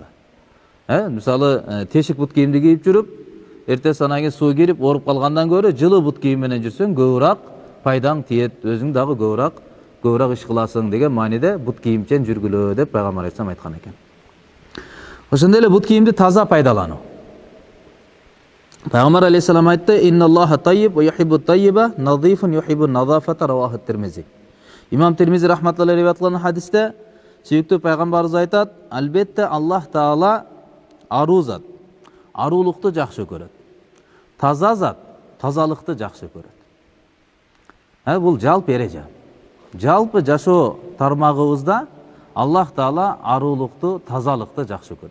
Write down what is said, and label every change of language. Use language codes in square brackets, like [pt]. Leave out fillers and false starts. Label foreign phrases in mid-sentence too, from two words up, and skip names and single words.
[ky] Мисалы, тешик бут кийимди кийип жүрүп, эрте санаңы суу кирип, ооруп калгандан көрө жылы бут кийим менен жүрсөң, көбүрөөк пайдаң тиет, өзүң дагы көбүрөөк иш кыласың деген мааниде бут кийимчен жүргүлө деп Пайгамбар айтсам айткан экен. Ошондой эле бут кийимди таза пайдалануу. Пайгамбар алейхиссалам айтты: [ar] "إن الله طيب ويحب الطيب نظيف يحب النظافة رواه الترمذي. [ky] Имам Тирмизи [ar] رحمة الله عليه [ky] аткан хадисте сүйүктүү Пайгамбарыбыз айтат: "Албетте Аллах Таала аруу зат, аруулукту жакшы көрөт. Таза зат, тазалыкты жакшы көрөт." Бул жалпы эреже. Жалпы жашоо тармагыбызда Аллах Таала аруулукту, тазалыкты жакшы көрөт.